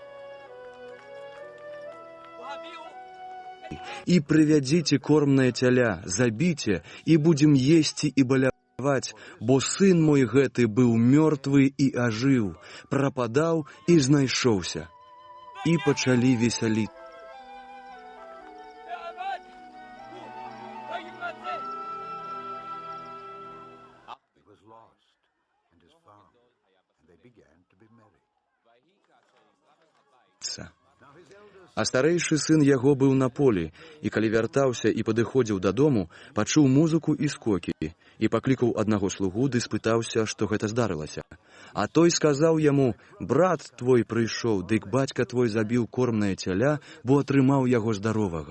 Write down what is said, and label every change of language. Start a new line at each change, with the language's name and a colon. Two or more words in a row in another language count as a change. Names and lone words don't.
Belarusian: І прывядзіце кормнае цяля, забіце, і будзем есці і баляваць, бо сын мой гэты быў мёртвы і ажыў, прападаў і знайшоўся. І пачалі весяліцца.
English: He was lost and is found, and they began to be merry.
Belarusian: А старэйшы сын яго быў на полі, і калі вяртаўся і падыходзіў дадому, пачуў музыку і скокі, і паклікаў аднаго слугу ды спытаўся, што гэта здарылася. А той сказаў яму: брат твой прыйшоў, дык бацька твой забіў кормнае цяля, бо атрымаў яго здаровага.